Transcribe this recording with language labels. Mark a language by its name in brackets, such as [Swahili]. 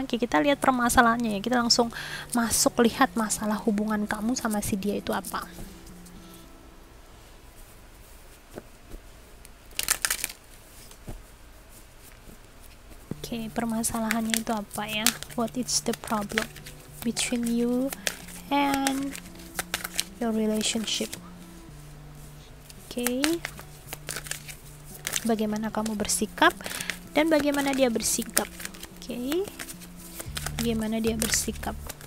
[Indonesian] Oke, kita lihat permasalahannya ya. Kita langsung masuk lihat masalah hubungan kamu sama si dia itu apa. Oke, permasalahannya itu apa ya? [English] What is the problem between you and your relationship? Oke. [Indonesian] Bagaimana kamu bersikap dan bagaimana dia bersikap. Oke. Bagaimana dia bersikap.